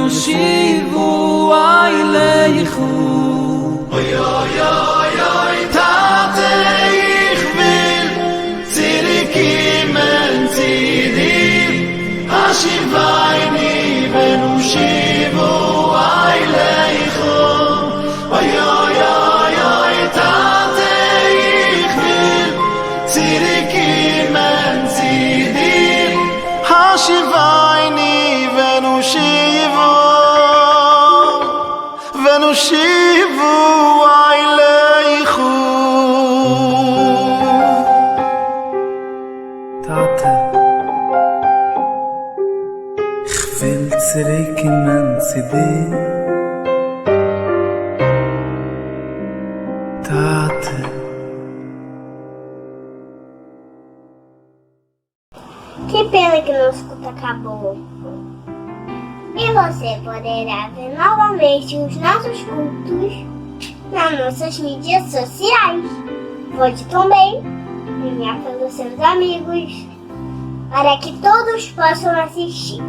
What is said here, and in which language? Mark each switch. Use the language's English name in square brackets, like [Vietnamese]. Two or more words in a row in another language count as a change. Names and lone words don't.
[Hebrew] שיבו אילייכו Oi, oi, oi, oi, [Yiddish] Tate, ich will zurückkommen zu dir. [Hebrew] השיבני ונו שיבו אילייכו. Oi, oi, oi, oi, [Yiddish] Tate, ich will zurückkommen zu dir. [Hebrew] השיבני ונו שיבו אילייכו. [Yiddish] Tate, ich will zurückkommen zu dir. Tate. [Portuguese] Que pena que nosso culto acabou. E você poderá ver novamente os nossos cultos nas nossas mídias sociais. Vote também, enviar pelos seus amigos, para que todos possam assistir.